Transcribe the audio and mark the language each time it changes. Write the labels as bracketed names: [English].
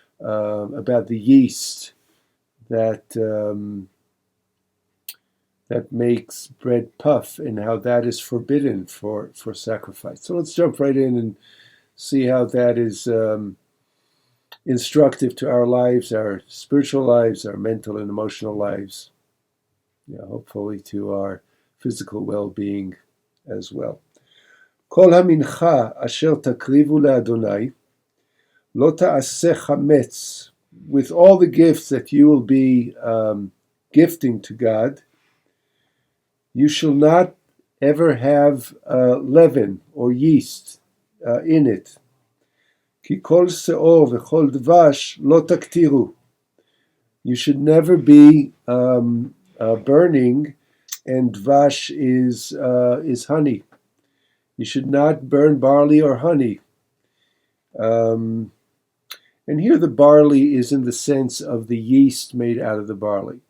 [English] about the yeast that that makes bread puff and how that is forbidden for sacrifice. So let's jump right in and see how that is instructive to our lives, our spiritual lives, our mental and emotional lives, hopefully to our physical well-being as well. [Hebrew] כל המנחה אשר תקריבו לאדוני, לא תעשה חמץ. [English] With all the gifts that you will be gifting to God, you shall not ever have leaven or yeast in it. [Hebrew] כי כל שאור וכל דבש לא תקטירו. [English] You should never be burning, and dvash is honey. You should not burn barley or honey. And here the barley is in the sense of the yeast made out of the barley.